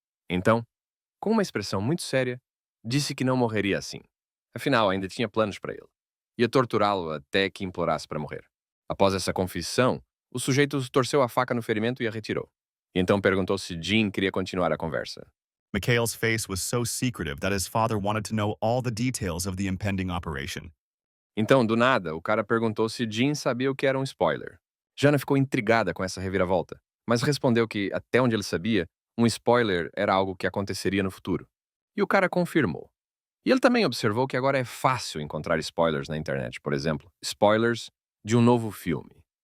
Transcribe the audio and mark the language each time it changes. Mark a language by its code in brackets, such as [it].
[pt] Então, com uma expressão muito séria, disse que não morreria assim. Afinal, ainda tinha planos para ele. Ia torturá-lo até que implorasse para morrer. Após essa confissão, o sujeito torceu a faca no ferimento e a retirou. E então perguntou se Jin queria continuar a conversa. [en] Mikhail's face was so secretive that his father wanted to know all the details of the impending operation. [pt] Então, do nada, o cara perguntou se Jin sabia o que era um spoiler. Jana ficou intrigada com essa reviravolta, mas respondeu que, até onde ele sabia, um spoiler era algo que aconteceria no futuro. E o cara confirmou. E ele também observou que agora é fácil encontrar spoilers na internet, por exemplo, spoilers de um novo filme.